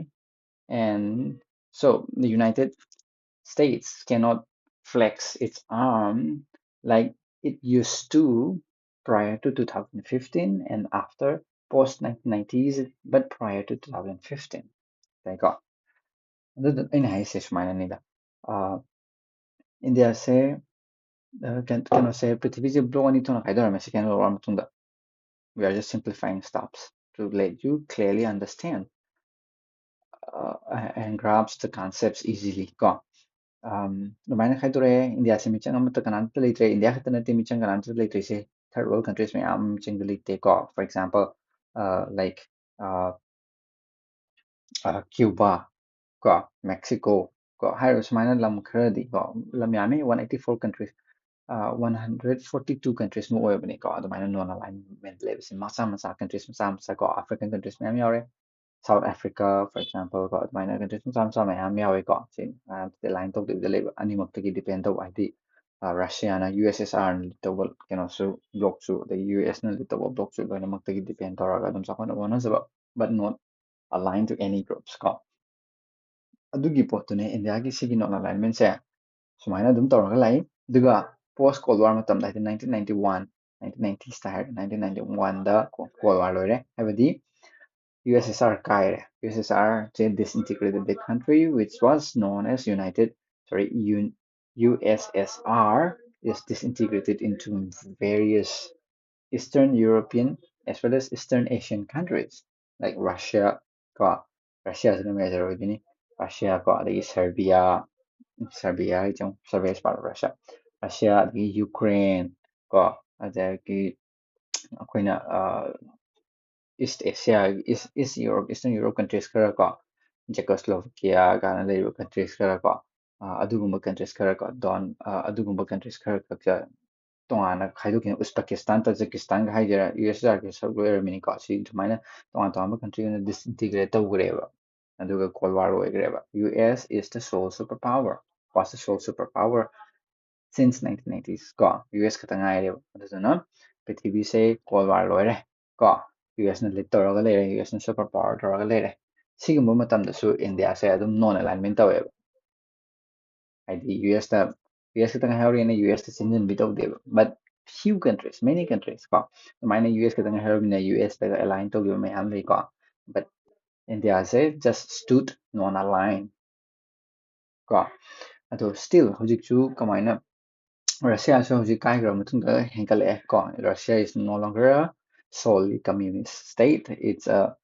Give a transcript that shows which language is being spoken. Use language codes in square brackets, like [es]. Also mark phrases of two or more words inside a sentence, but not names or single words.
[en] And so the United States cannot flex its arm like it used to prior to 2015 and after post 1990s, but prior to 2015. [mni] 그러니까 ꯑꯩꯅ ꯍꯥꯏꯁꯦ ꯁꯨꯃꯥꯏꯅꯅꯤꯗ ꯏꯟꯗꯤꯌꯥꯁꯦ ꯀꯩꯅꯣꯁꯦ ꯄ꯭ꯔꯤꯊꯤꯕꯤꯁꯦ ꯕ꯭ꯂꯣꯛ ꯑꯅꯤ ꯊꯣꯛꯅ ꯈꯥꯏꯗꯣꯔꯝꯃꯦ [en] second world war [mni] ꯃꯇꯨꯡꯗ [en] we are just simplifying steps to let you clearly understand and grasp the concepts easily [mni] ꯀꯣ ꯑꯗꯨꯃꯥꯏꯅ ꯈꯥꯏꯗꯣꯔꯛꯑꯦ ꯏꯟꯗꯤꯌꯥꯁꯦ ꯃꯤꯆꯪ ꯑꯃꯠꯇ ꯀꯅꯥꯝꯇ ꯂꯩꯇ꯭ꯔꯦ ꯏꯟꯗꯤꯌꯥ ꯈꯛꯇ ꯅꯠꯇꯦ ꯃꯤꯆꯪ ꯀꯅꯥꯝꯇ ꯂꯩꯇ꯭ꯔꯤꯁꯦ [en] third world countries [mni] ꯃꯌꯥꯝ ꯃꯤꯆꯪꯗ ꯂꯩꯇꯦꯀꯣ [en] for example like [mni] Cuba ꯀꯣ ꯃꯦꯛꯁꯤꯀꯣ ꯀꯣ ꯍꯥꯏꯔꯤꯕ ꯁꯨꯃꯥꯏꯅ ꯂꯝ ꯈꯔꯗꯤ ꯀꯣ ꯂꯝ ꯌꯥꯝꯃꯤ 184 countries 142 countries ꯃꯨꯛ ꯑꯣꯏꯕꯅꯤꯀꯣ ꯑꯗꯨꯃꯥꯏꯅ [en] non alignment [mni] ꯂꯩꯕꯁꯦ ꯃꯆꯥ ꯃꯆꯥ countries ꯃꯆꯥ ꯃꯆꯥ ꯀꯣ ꯑꯐ꯭ꯔꯤꯀꯟ countries ꯃꯌꯥꯝ ꯌꯥꯎꯔꯦ ꯁꯥꯎꯠ ꯑꯐ꯭ꯔꯤꯀꯥ [en] for example [mni] ꯀꯣ ꯑꯗꯨꯃꯥꯏꯅ countries ꯃꯆꯥ ꯃꯆꯥ ꯃꯌꯥꯝ ꯌꯥꯎꯋꯦꯀꯣ ꯁꯤ ꯑꯦꯂꯥꯏꯟ ꯇꯧꯗꯕꯤꯗ ꯂꯩꯕ ꯑꯅꯤꯃꯛꯇꯒꯤ ꯗꯤꯄꯦꯟ ꯇꯧꯕ ꯍꯥꯏꯗꯤ ꯔꯁꯤꯌꯥꯅ USSRꯅ ꯂꯤꯠ ꯇꯧꯕ ꯀꯩꯅꯣꯁꯨ ꯕ꯭ꯂꯣꯛꯁꯨ ꯑꯗꯒꯤ USꯅ ꯂꯤꯠ ꯇꯧꯕ ꯕ꯭ꯂꯣꯛꯁꯨ ꯂꯣꯏꯅꯃꯛꯇꯒꯤ ꯗꯤꯄꯦꯟ ꯇꯧꯔꯒ ꯑꯗꯨꯝ ꯆꯥꯎꯈꯠꯅꯕ ꯍꯣꯠꯅꯖꯕ [en] but not aligned to any groups [mni] ꯀꯣ ꯑꯗꯨꯒꯤ ꯄꯣꯠꯇꯨꯅꯦ ꯏꯟꯗꯤꯌꯥꯒꯤ ꯁꯤꯒꯤ [en] non alignmentꯁꯦ [mni] ꯁꯨꯃꯥꯏꯅ ꯑꯗꯨꯝ ꯇꯧꯔꯒ ꯂꯥꯛꯏ ꯑꯗꯨꯒ [en] post cold war [mni] ꯃꯇꯝꯗ ꯍꯥꯏꯗꯤ 1990ꯁꯇ ꯍꯥꯏꯔꯒ 1991ꯗ [en] cold war [mni] ꯂꯣꯏꯔꯦ ꯍꯥꯏꯕꯗꯤ USSR kaire. [en] USSR disintegrated the country, which was known as USSR is disintegrated into various Eastern European as well as Eastern Asian countries like Russia, ko Russia is the major origin. Russia, ko the Serbia is part of Russia. Russia, the Ukraine, ko the [mni] ꯑꯩꯈꯣꯏꯅ [en] East Asia, East Europe, Eastern Europe countries [mni] ꯈꯔ ꯀꯣ Czechoslovakia ꯀꯥꯏꯅ ꯂꯩꯔꯤꯕ countries ꯈꯔ ꯀꯣ ꯑꯗꯨꯒꯨꯝꯕ countries ꯈꯔ ꯀꯣ ꯑꯗꯨꯒꯨꯝꯕ countries ꯈꯔ ꯈꯛꯇ ꯇꯣꯉꯥꯟꯅ ꯈꯥꯏꯗꯣꯛꯈꯤꯅ ꯎꯁꯕꯦꯀꯤꯁꯇꯥꯟ ꯇꯥꯖꯤꯀꯤꯁꯇꯥꯟꯒ ꯍꯥꯏꯖꯔ USSRꯒꯤ ꯁꯔꯨꯛ ꯑꯣꯏꯔꯝꯃꯤꯅꯤꯀꯣ ꯁꯤ ꯁꯨꯃꯥꯏꯅ ꯇꯣꯉꯥꯟ ꯇꯣꯉꯥꯟꯕ country ꯑꯣꯏꯅ disintegrate ꯇꯧꯈ꯭ꯔꯦꯕ ꯑꯗꯨꯒ Cold War ꯑꯣꯏꯈ꯭ꯔꯦꯕ [en] US is the sole superpower [mni] was the sole superpower since 1990s ꯀꯣ US ꯈꯛꯇ ꯉꯥꯏꯔꯦꯕ ꯑꯗꯨꯗꯨꯅ ꯄ꯭ꯔꯤꯊꯤꯕꯤꯁꯦ Cold War ꯂꯣꯏꯔꯦ ꯀꯣ USꯅ ꯂꯤꯠ ꯇꯧꯔꯒ ꯂꯩꯔꯦ USꯅ [en] super power [mni] ꯇꯧꯔꯒ ꯂꯩꯔꯦ ꯁꯤꯒꯨꯝꯕ ꯃꯇꯝꯗꯁꯨ ꯏꯟꯗꯤꯌꯥꯁꯦ ꯑꯗꯨꯝ [en] non alignment [mni] ꯇꯧꯋꯦꯕ ꯍꯥꯏꯗꯤ US ꯈꯛꯇ ꯉꯥꯏꯍꯧꯔꯦꯅ USꯇ ꯆꯤꯟꯁꯤꯟꯕꯤ ꯇꯧꯗꯦꯕ [en] but few countries many countries [mni] ꯀꯣ ꯑꯗꯨꯃꯥꯏꯅ US ꯈꯛꯇ ꯉꯥꯏꯍꯧꯔꯕꯅꯤꯅ USꯇꯒ ꯑꯦꯂꯥꯏꯟ ꯇꯧꯈꯤꯕ ꯃꯌꯥꯝ ꯂꯩꯀꯣ but ꯏꯟꯗꯤꯌꯥꯁꯦ [en] just stood non aligned [mni] ꯀꯣ ꯑꯗꯣ still ꯍꯧꯖꯤꯛꯁꯨ ꯀꯃꯥꯏꯅ Russiaꯁꯨ ꯍꯧꯖꯤꯛ ꯀꯥꯏꯈ꯭ꯔꯕ ꯃꯇꯨꯡꯗ ꯍꯦꯟꯒꯠꯂꯛꯑꯦ ꯀꯣ [en] Russia is no longer a solely communist state it's a